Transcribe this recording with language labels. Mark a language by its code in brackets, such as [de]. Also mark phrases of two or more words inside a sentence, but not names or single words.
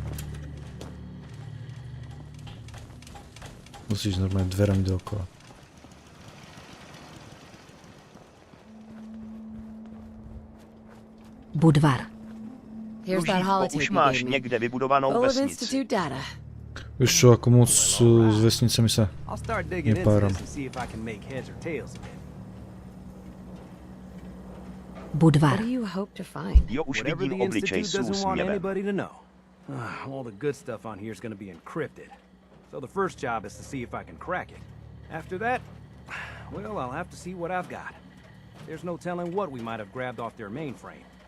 [sk] Musíš normálne dverami dookola. Budvar. Kružítko, už máš niekde vybudovanou vesnici. Vieš čo, ako moc s vesnicami sa nepáram. Budvar. [cs] Jo, už vidím obličej s úsměvem. [en] All the good stuff on here is going to be encrypted. So the first job is to see if I can crack it. After that, well, I'll have to see what I've got. There's no telling what we might have grabbed off their mainframe.